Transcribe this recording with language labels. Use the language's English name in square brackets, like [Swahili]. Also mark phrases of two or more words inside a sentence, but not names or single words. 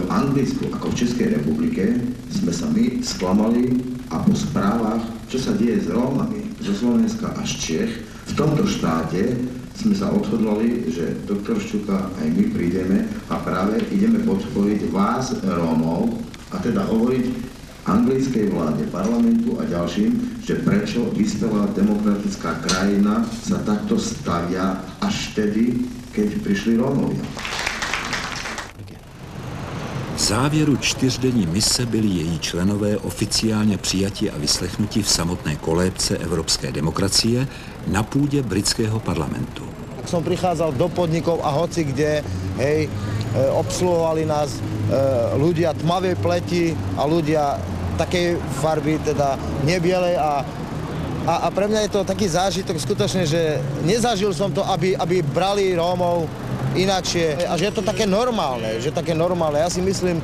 [Slovak] Anglicku ako v Českej republike, sme sa my sklamali a po správach, čo sa deje s Rómami zo Slovenska až Čech, v tomto štáte sme sa odhodlali, že doktor Šťuka aj my prídeme a práve ideme podporiť vás, Rómov, a teda hovoriť anglickej vláde, parlamentu a ďalším, že prečo vyspelá demokratická krajina sa takto stavia až vtedy, keď prišli Rómovia. [Czech] V závěru 4denní mise byli její členové oficiálně přijati a vyslechnuti v samotné kolébce evropské demokracie na půdě britského parlamentu. [Slovak] Som prichádzal do podnikov a hoci kde, hej, obsluhovali nás ľudia tmavej pleti a ľudia takej farby, teda nebielej a pre mňa je to taký zážitok skutočne, že nezažil som to, aby brali Rómov inakšie a že je to také normálne, Ja si myslím,